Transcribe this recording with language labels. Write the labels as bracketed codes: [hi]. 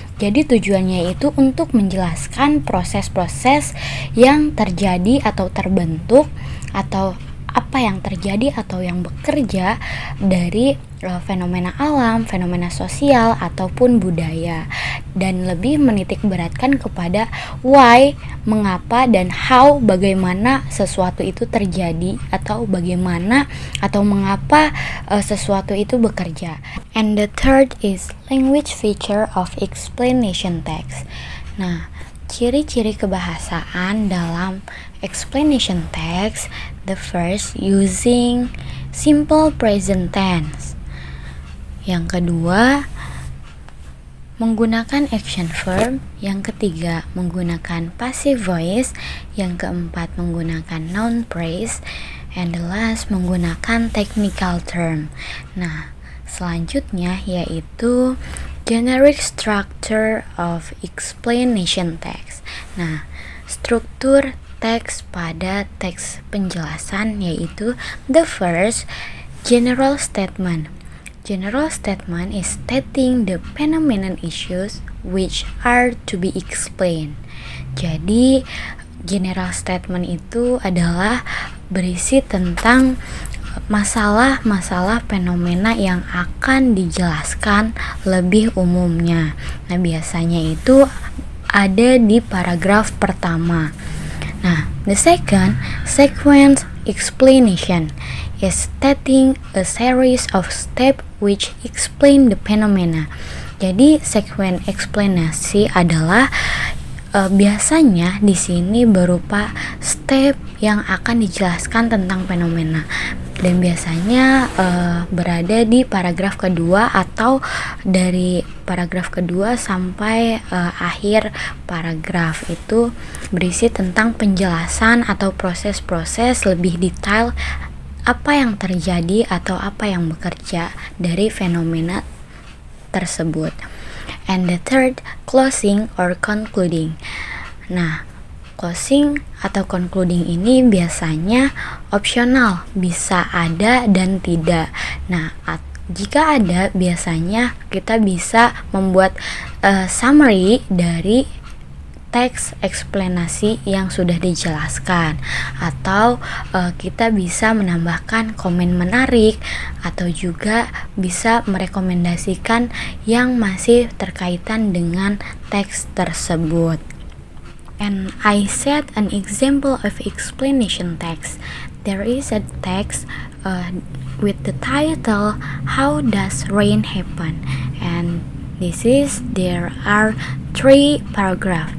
[id] Jadi tujuannya itu untuk menjelaskan proses-proses yang terjadi atau terbentuk atau apa yang terjadi atau yang bekerja dari fenomena alam, fenomena sosial, ataupun budaya, dan lebih menitik beratkan kepada why, mengapa, dan how, bagaimana sesuatu itu terjadi atau bagaimana atau mengapa sesuatu itu bekerja. [en] And the third is language feature of explanation text. [id] Nah, ciri-ciri kebahasaan dalam explanation text. [en] The first, using simple present tense. [id] Yang kedua, menggunakan action verb. Yang ketiga, menggunakan passive voice. Yang keempat, menggunakan noun phrase. [en] And the last, [id] menggunakan [en] technical term. [id] Nah, selanjutnya yaitu [en] generic structure of explanation text. [id] Nah, struktur teks pada teks penjelasan yaitu [en] the first, general statement. General statement is stating the phenomenon issues which are to be explained. [id] Jadi general statement itu adalah berisi tentang masalah-masalah fenomena yang akan dijelaskan lebih umumnya. Nah, biasanya itu ada di paragraf pertama. [en] Nah, the second, sequence explanation is stating a series of steps which explain the phenomena. [id] Jadi, sequence explanasi adalah biasanya di sini berupa step yang akan dijelaskan tentang fenomena, dan biasanya berada di paragraf kedua atau dari paragraf kedua sampai akhir paragraf itu berisi tentang penjelasan atau proses-proses lebih detail apa yang terjadi atau apa yang bekerja dari fenomena tersebut. [en] And the third, closing or concluding. [id] Nah, closing atau concluding ini biasanya opsional, bisa ada dan tidak. Nah, jika ada, biasanya kita bisa membuat summary dari teks eksplanasi yang sudah dijelaskan, atau kita bisa menambahkan komen menarik, atau juga bisa merekomendasikan yang masih terkaitan dengan teks tersebut. [en] And I set an example of explanation text. There is a text with the title "How Does Rain Happen?" and there are 3 paragraph.